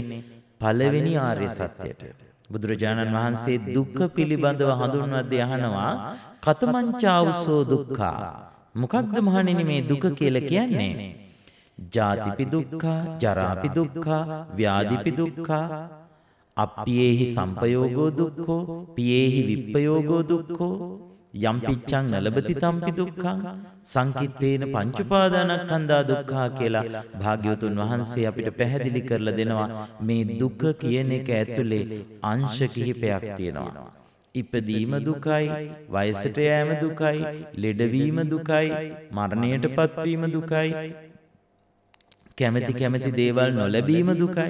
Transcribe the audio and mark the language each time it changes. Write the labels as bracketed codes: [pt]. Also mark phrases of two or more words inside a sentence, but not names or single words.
[si] පළවෙනි ආර්ය සත්‍යයට. බුදුරජාණන් වහන්සේ දුක පිළිබඳව හඳුන්වද්දී අහනවා, [pi] කතමංචාවුසෝ දුක්ඛා. [si] මොකක්ද මහණෙනි මේ දුක කියලා කියන්නේ? [pi] ජාතිපි දුක්ඛා, ජරාපි දුක්ඛා, ව්‍යාධිපි දුක්ඛා, අප්පියේහි සම්පයෝගෝ දුක්ඛෝ, පියේහි විප්පයෝගෝ දුක්ඛෝ. යම් පිච්ඡං නලබති තම්පි දුක්ඛං සංකිට්ඨේන පංච උපාදානස්කන්ධා දුක්ඛා [si] කියලා භාග්‍යවතුන් වහන්සේ අපිට පැහැදිලි කරලා දෙනවා. මේ දුක කියන එක ඇතුලේ අංශ කිහිපයක් තියෙනවා. ඉපදීම දුකයි, වයසට යෑම දුකයි, ලෙඩවීම දුකයි, මරණයටපත් වීම දුකයි, කැමැති කැමැති දේවල් නොලැබීම දුකයි.